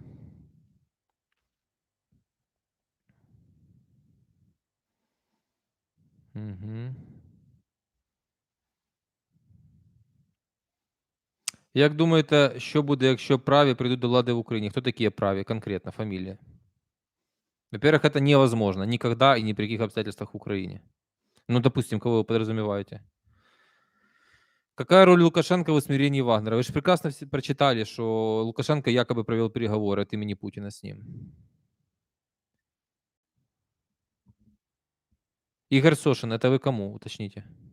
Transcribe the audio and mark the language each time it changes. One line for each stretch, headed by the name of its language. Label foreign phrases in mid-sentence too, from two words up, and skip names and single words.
Ukrainian: Мгм. Як думаєте, що буде, якщо праві прийдуть до влади в Україні? Хто такі праві конкретно, фамілія?
Russian: Во-первых, это невозможно никогда и ни при каких обстоятельствах в Украине. Ну, допустим, кого вы подразумеваете? Какая роль Лукашенко в усмирении Вагнера? Вы же прекрасно все прочитали, что Лукашенко якобы провел переговоры от имени Путина с ним. Игорь Сошин, это вы кому, уточните?